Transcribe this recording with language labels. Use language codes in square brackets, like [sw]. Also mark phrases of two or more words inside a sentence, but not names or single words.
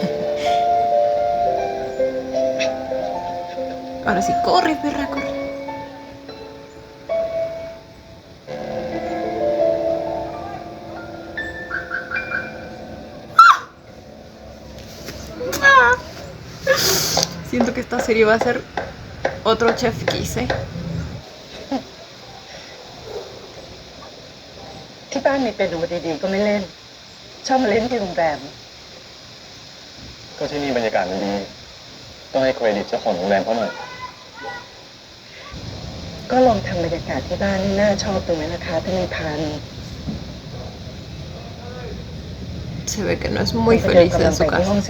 [es] Ahora sí, corre, perra, corre. Siento que esta serie va a ser otro [en] Chef Kiss, [es] ¿eh? [th] ที่บ้านมีเปียโนดีๆก็ไม่เล่นชอบมาเล่นที่โรงแรม ก็ที่นี่บรรยากาศมันดี ต้องให้เครดิตเจ้าของโรงแรมเขาหน่อย ก็ลองทำบรรยากาศที่บ้านให้น่าชอบดูไหมนะคะท่านนายพัน [es] Se ve que no es muy feliz en su [th] ไปที่ห้อง [es] casa.